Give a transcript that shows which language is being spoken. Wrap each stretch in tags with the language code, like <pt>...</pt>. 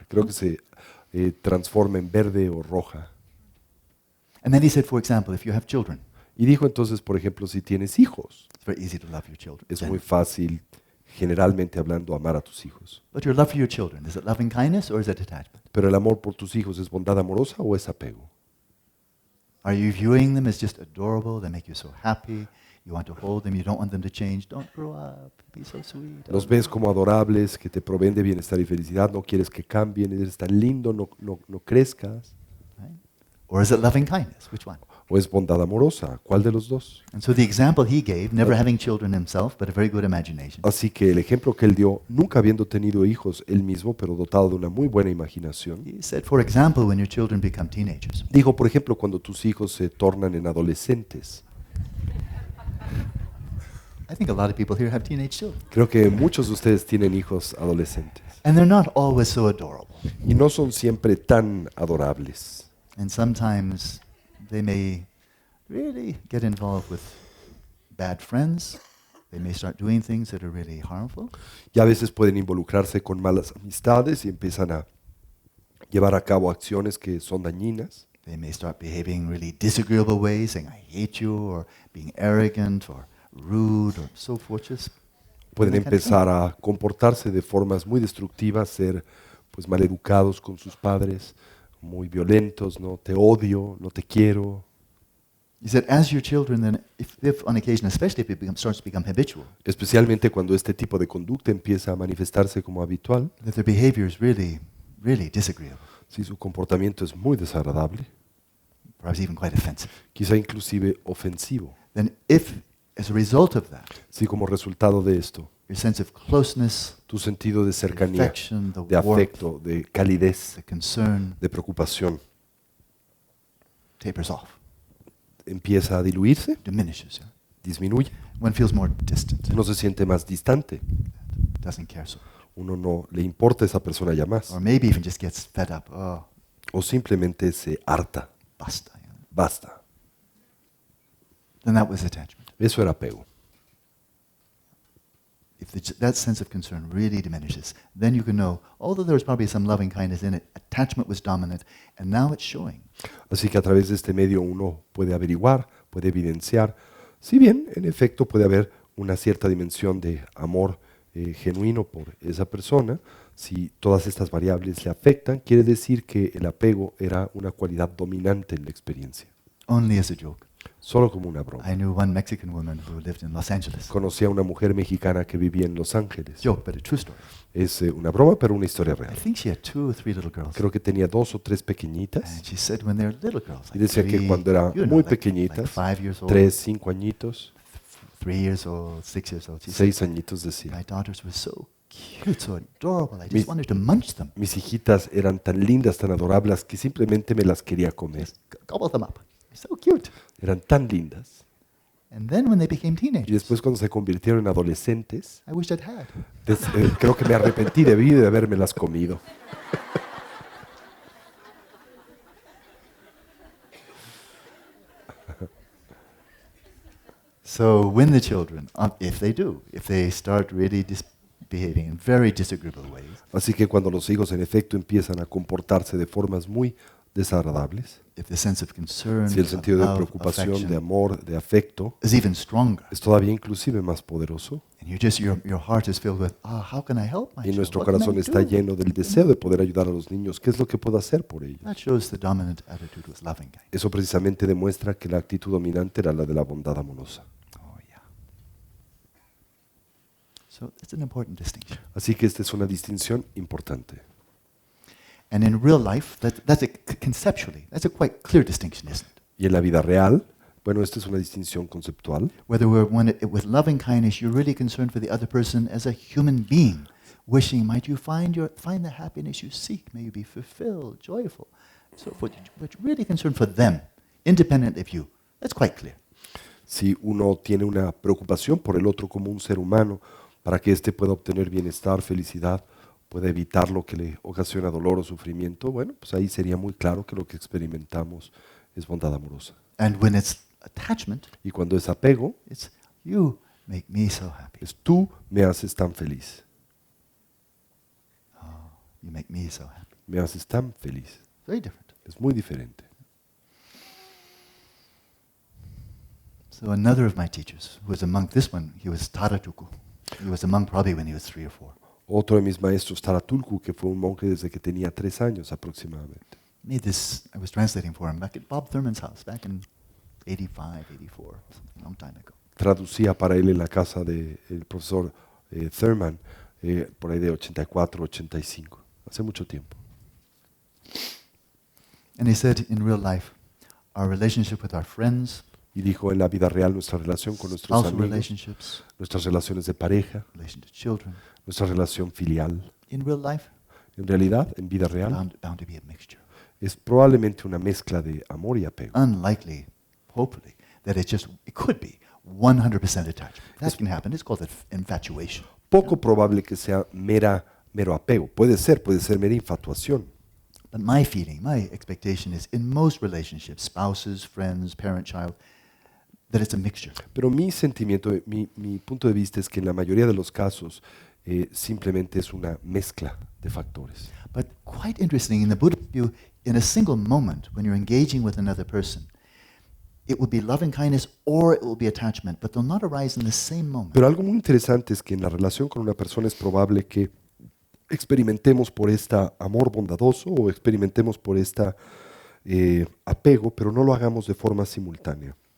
<es>Creo que se transforma en verde o roja.</es> <en>And then he said, for example, if you have children,</en> <es>Y dijo entonces, por ejemplo, si tienes hijos,</es> <en>it's very easy to love your children.</en> <es>es</es> <en>Then.</en> <es>muy fácil, generalmente hablando, amar a tus hijos.</es> <en>But your love for your children, is it loving kindness or is it attachment?</en> <es>Pero el amor por tus hijos, ¿es bondad amorosa o es apego?</es> <en>Are you viewing them as just adorable? They make you so happy. You want to hold them. You don't want them to change. Don't grow up. Be so sweet.</en> <es>Los ves como adorables, que te proveen de bienestar y felicidad, no quieres que cambien, eres tan lindo, no crezcas.</es> <en>Right? Or is it loving kindness? Which one?</en> <es>o es bondad amorosa? ¿Cuál de los dos?</es> <en>And so the example he gave, never having children himself, but a very good imagination,</en> <es>Así que el ejemplo que él dio, nunca habiendo tenido hijos él mismo, pero dotado de una muy buena imaginación,</es> <en>he said, for example, when your children become teenagers,</en> <es>dijo, por ejemplo, cuando tus hijos se tornan en adolescentes.</es> <en>I think a lot of people here have teenage children.</en> <es>Creo que muchos de ustedes tienen hijos adolescentes</es> <en>And they're not always so adorable.</en> <es>y no son siempre tan adorables.</es> <en>And sometimes they may really get involved with bad friends. They may start doing things that are really harmful.</en> <es>Y a veces pueden involucrarse con malas amistades y empiezan a llevar a cabo acciones que son dañinas.</es> <en>They may start behaving in really disagreeable ways, saying, I hate you, or being arrogant, or rude, or so forth. Just</en> <es>Pueden</es> <en>that kind of thing.</en> <es>empezar a comportarse de formas muy destructivas, ser pues maleducados con sus padres, muy violentos, no te odio, no te quiero.</es> <en>He said, as your children, then, if on occasion, especially if it starts to become habitual,</en> <es>Especialmente cuando este tipo de conducta empieza a manifestarse como habitual,</es> <en>that their behavior is really, really disagreeable,</en> <es>si su comportamiento es muy desagradable,</es> <en>perhaps even quite offensive,</en> <es>quizá inclusive ofensivo,</es> <en>then if, as a result of that,</en> <es>si como resultado de esto,</es> <en>your sense of closeness,</en> <es>tu sentido de cercanía,</es> <en>affection, the</en> <es>de</es> <en>warmth,</en> <es>afecto, de calidez,</es> <en>the concern</en> <es>de preocupación,</es> <en>tapers off,</en> <es>empieza a diluirse,</es> <en>diminishes. Yeah?</en> <es>disminuye,</es> <en>One feels more distant,</en> <es>uno se siente más distante,</es> <en>doesn't care so,</en> <es>uno no le importa a esa persona ya más,</es> <en>or maybe even just gets fed up. Oh,</en> <es>o simplemente se harta, basta.</es> <en>Yeah?</en> <es>basta.</es> <en>Then that was attachment.</en> <es>Eso era apego.</es> <en>If that sense of concern really diminishes, then you can know, although there was probably some loving kindness in it, attachment was dominant, and now it's showing.</en> <es>Así que a través de este medio uno puede averiguar, puede evidenciar, si bien en efecto puede haber una cierta dimensión de amor genuino por esa persona, si todas estas variables le afectan, quiere decir que el apego era una cualidad dominante en la experiencia.</es> <en>Only as a joke.</en> <es>Solo como una broma.</es> <en>I knew one Mexican woman who lived in Los Angeles.</en> <es>Conocí a una mujer mexicana que vivía en Los Ángeles.</es> <en>Joke, but a true story.</en> <es>Es una broma, pero una historia</es> <en>I</en> <es>real.</es> <en>think she had 2 or 3 little girls.</en> <es>Creo que tenía 2 o 3</es> <en>And</en> <es>pequeñitas.</es> <en>she said when they were little girls,</en> <es>Y</es> <en>like</en> <es>decía que</es> <en>3,</en> <es>cuando eran</es> <en>you know,</en> <es>muy</es> <en>like</en> <es>pequeñitas,</es> <en>5 years old,</en> <es>3, 5 añitos,</es> <en>3 years old, 6 years old, she said,</en> <es>6 añitos decía.</es> <en>my daughters were so cute, so adorable. I just</en> <es>Mis-</es> <en>wanted to munch them,</en> <es>Mis hijitas eran tan lindas, tan adorables, que simplemente me las quería comer.</es> <en>just gobble them up. So cute.</en> <es>Eran tan lindas.</es> <en>And then when they became</en> <es>Y</es> <en>teenagers,</en> <es>después cuando se convirtieron en adolescentes,</es> <en>I wish I'd had.</en> <es>creo que me arrepentí, debí de habérmelas comido.</es> <en>So when the children, if they start really behaving in very disagreeable ways,</en> <es>Así que cuando los hijos en efecto empiezan a comportarse de formas muy desagradables,</es> <en>if the sense of concern,</en> <es>si el</es> <en>of</en> <es>sentido de</es> <en>love,</en> <es>preocupación, de</es> <en>affection</en> <es>amor, de afecto,</es> <en>is even stronger,</en> <es>es todavía inclusive más poderoso,</es> <en>and your heart is filled with, how can I help my</en> <es>y</es> <en>child?</en> <es>nuestro</es> <en>What can I</en> <es>corazón está</es> <en>do?</en> <es>lleno del deseo de poder ayudar a los niños, ¿qué es lo que puedo hacer por ellos?</es> <en>That shows the dominant attitude was loving kind.</en> <es>Eso precisamente demuestra que la actitud dominante era la de la bondad amorosa.</es> <en>Oh yeah. So it's an important distinction.</en> <es>Así que esta es una distinción importante.</es> <en>And in real life, conceptually, that's a quite clear distinction, isn't it?</en> <es>Y en la vida real, bueno, esta es una distinción conceptual.</es> <en>Whether with loving kindness, you're really concerned for the other person as a human being, wishing, might you find the happiness you seek, may you be fulfilled, joyful, so forth. But you're really concerned for them, independent of you. That's quite clear.</en> <es>Si uno tiene una preocupación por el otro como un ser humano, para que éste pueda obtener bienestar, felicidad, pueda evitar lo que le ocasiona dolor o sufrimiento, bueno, pues ahí sería muy claro que lo que experimentamos es bondad amorosa.</es> <en>And when it's attachment,</en> <es>Y cuando es apego,</es> <en>it's you make me so happy.</en> <es>es tú me haces tan feliz,</es> <en>You make me so happy.</en> <es>me haces tan feliz.</es> <en>Very different.</en> <es>Es muy diferente.</es> <en>So another of my teachers, who was a monk, this one, he was Taratuku. He was a monk probably when he was 3 or 4.</en> <es>Otro de mis maestros, Taratulku, que fue un monje desde que tenía 3 años aproximadamente.</es> <en>Made this, I was translating for him back at Bob Thurman's house, back in 85, 84, a long time ago.</en> <es>Traducía para él en la casa del profesor Thurman, por ahí de 84, 85, hace mucho tiempo.</es> <en>And he said, in real life, our relationship with our friends,</en> <es>Y dijo, en la vida real, nuestra relación con nuestros</es> <en>spousal</en> <es>amigos,</es> <en>relationships,</en> <es>nuestras relaciones de pareja,</es> <en>relation to children.</en> <es>nuestra relación filial.</es> <en>In real life,</en> <es>En realidad, en vida</es> <en>it's</en> <es>real,</es> <en>bound to be a mixture.</en> <es>es probablemente una mezcla de amor y apego.</es> <en>Unlikely, hopefully, that it could be 100% attachment. That can happen. It's called infatuation.</en> <es>Poco probable que sea mero apego. Puede ser mera infatuación.</es> <en>But my feeling, my expectation is in most relationships, spouses, friends, parent, child, that it's a mixture.</en> <es>Pero mi sentimiento, mi punto de vista es que en la mayoría de los casos simplemente es una mezcla de factores.</es> <en>But quite interesting, in the Buddhist view, in a single moment, when you're engaging with another person, it will be loving kindness or it will be attachment, but they'll not arise in the same moment.</en> <es>Pero algo muy interesante es que en la relación con una persona es probable que experimentemos por esta amor bondadoso o experimentemos por esta apego, pero no lo hagamos de forma simultánea.</es>